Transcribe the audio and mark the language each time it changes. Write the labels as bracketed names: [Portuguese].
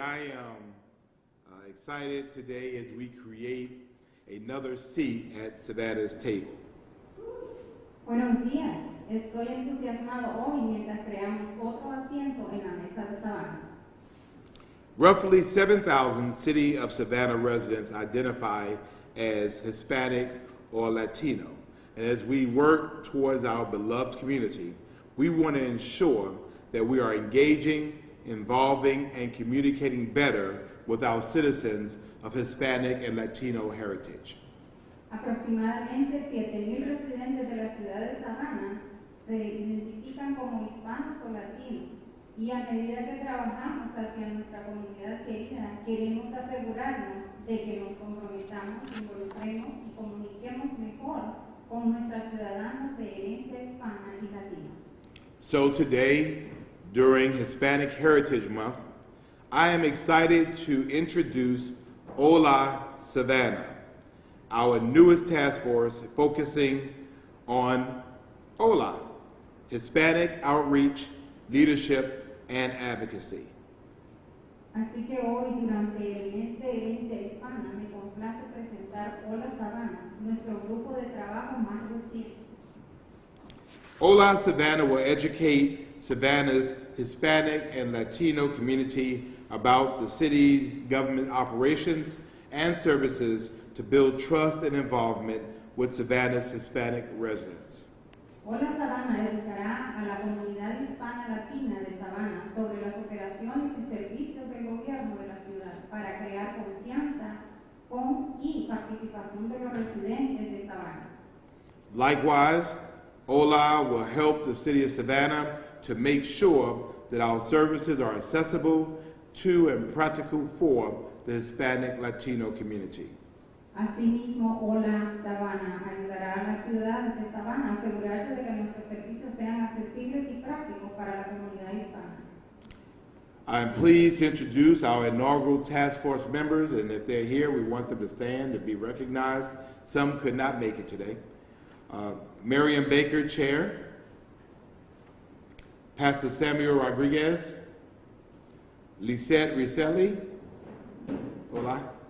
[English] I am excited today as we create another seat at Savannah's table. [Spanish] Buenos días. Estoy entusiasmado hoy mientras creamos otro asiento en la mesa de Savannah. [English] Roughly 7,000 City of Savannah residents identify as Hispanic or Latino. And as we work towards our beloved community, we want to ensure that we are engaging, involving, and communicating better with our citizens of Hispanic and Latino heritage. [Spanish] Aproximadamente 7,000 residentes de la ciudad de Savannah se identifican como hispanos o latinos, y a medida que trabajamos hacia nuestra comunidad querida, queremos asegurarnos de que nos comprometamos, involucremos y comuniquemos mejor con nuestros ciudadanos de herencia hispana y latina. [English] So today, during Hispanic Heritage Month, I am excited to introduce HOLA Savannah, our newest task force focusing on HOLA, Hispanic Outreach, Leadership, and Advocacy. [Spanish] Así que hoy, durante el mes de herencia hispana, me complace presentar HOLA Savannah, nuestro grupo de trabajo más reciente. [English] HOLA Savannah will educate Savannah's Hispanic and Latino community about the city's government operations and services to build trust and involvement with Savannah's Hispanic residents. [Spanish] HOLA Savannah educará a la comunidad hispana latina de Savannah sobre las operaciones y servicios del gobierno de la ciudad para crear confianza con y participación de los residentes de Savannah. [English] Likewise, HOLA will help the city of Savannah to make sure that our services are accessible to and practical for the Hispanic Latino community. [Spanish] Asimismo, HOLA Savannah ayudará a la ciudad de Savannah a asegurarse de que nuestros servicios sean accesibles y prácticos para la comunidad hispana. [English] I am pleased to introduce our inaugural task force members, and if they're here, we want them to stand to be recognized. Some could not make it today. Miriam Baker, Chair. Pastor Samuel Rodriguez. Lisette Riselli. Hola.